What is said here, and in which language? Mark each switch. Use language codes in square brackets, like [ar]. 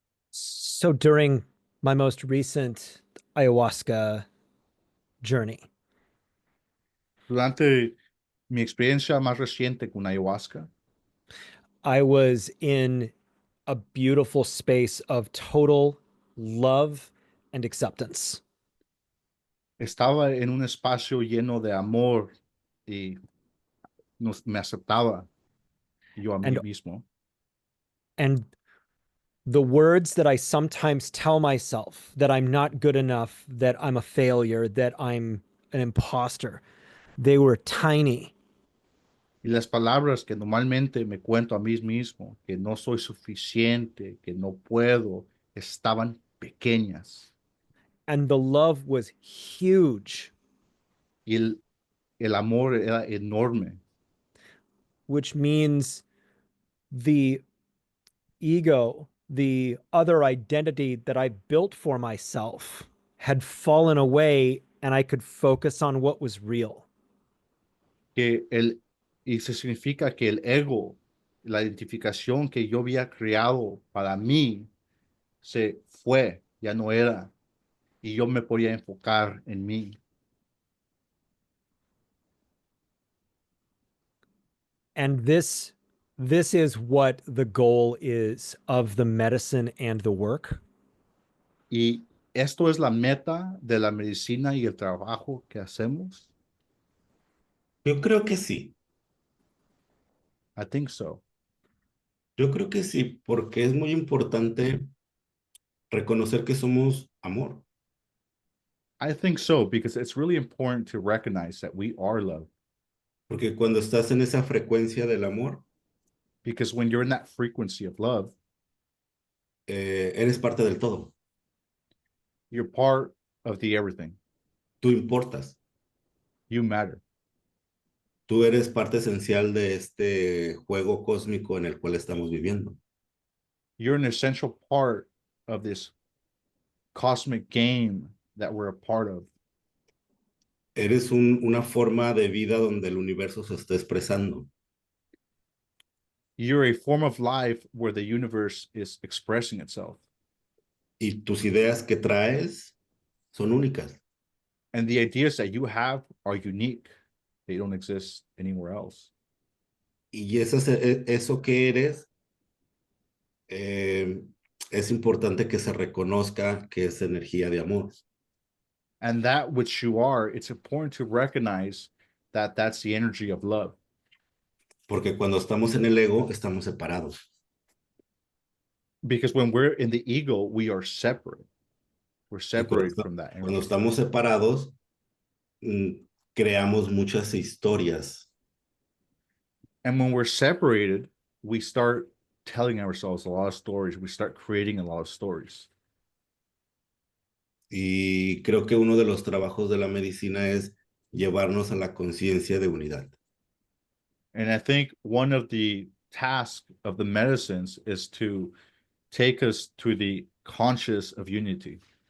[en] So during my most recent ayahuasca journey, [es] Durante mi experiencia más reciente con ayahuasca, [en] I was in a beautiful space of total love and acceptance. [es] estaba en un espacio lleno de amor y me aceptaba yo a mí [en] And [es] mismo. [en] and the words that I sometimes tell myself that I'm not good enough, that I'm a failure, that I'm an imposter, they were tiny. [es] Y las palabras que normalmente me cuento a mí mismo, que no soy suficiente, que no puedo, estaban pequeñas. [en] And the love was huge. [es] Y el amor era enorme. [en] which means the ego, the other identity that I built for myself, had fallen away and I could focus on what was real. [es] Y se significa que el ego, la identificación que yo había creado para mí, se fue, ya no era, y yo me podía enfocar en mí. [en] And this is what the goal is of the medicine and the work. [es] Y esto es la meta de la medicina y el trabajo que hacemos. Yo creo que sí, [en] I think so. [es] yo creo que sí, porque es muy importante reconocer que somos amor, [en] I think so because it's really important to recognize that we are love. [es] porque cuando estás en esa frecuencia del amor, [en] Because when you're in that frequency of love, [es] eres parte del todo, [en] you're part of the everything. [es] tú importas, [en] You matter. [es] tú eres parte esencial de este juego cósmico en el cual estamos viviendo. [en] You're an essential part of this cosmic game that we're a part of. [es] Eres una forma de vida donde el universo se está expresando. [en] You're a form of life where the universe is expressing itself. [es] Y tus ideas que traes son únicas. [en] And the ideas that you have are unique. They don't exist anywhere else. [es] Y eso que eres, eh, es importante que se reconozca que es energía de amor. [en] And that which you are, it's important to recognize that that's the energy of love. [es] Porque cuando estamos en el ego, estamos separados. [en] Because when we're in the ego, we are separate. We're [es] Y cuando, [en] separated from that [es] cuando [en] energy. [es] estamos separados, creamos muchas historias. [en] And when we're separated, we start telling ourselves a lot of stories. We start creating a lot of stories. [es] Y creo que uno de los trabajos de la medicina es llevarnos a la conciencia de unidad. [en] And I think one of the tasks of the medicines is to take us to the conscious of unity.